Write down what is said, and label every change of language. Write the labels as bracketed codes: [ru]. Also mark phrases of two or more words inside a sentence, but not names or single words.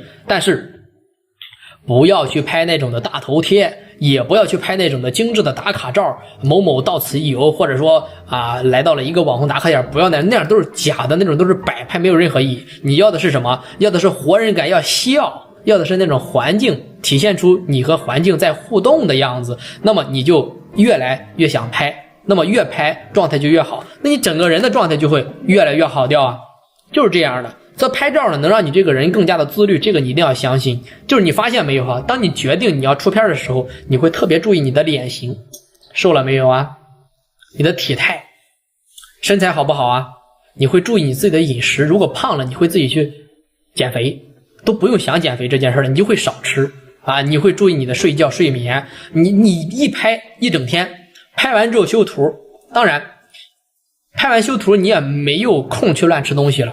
[zh] 但是不要去拍那種的大頭貼，也不要去拍那種的精致的打卡照，某某到此一游，或者说来到了一個網紅打卡點，不要那樣都是假的，那種都是擺拍，沒有任何意義。你要的是什麼？要的是活人感，要笑，要的是那種環境，體現出你和環境在互動的樣子，那麼你就越來越想拍，那麼越拍狀態就越好，那你整個人的狀態就會越來越好掉啊，就是這樣的。这拍照呢能讓你這個人更加的自律，這個你一定要相信。就是你發現沒有啊，當你決定你要出片的時候，你會特別注意你的臉型，瘦了沒有啊，你的體態，身材好不好啊，你會注意你自己的飲食，如果胖了你會自己去減肥，都不用想減肥這件事了，你就會少吃啊，你會注意你的睡覺睡眠，你一拍一整天，拍完之後修圖， 當然，拍完修圖你也沒有空去亂吃東西了。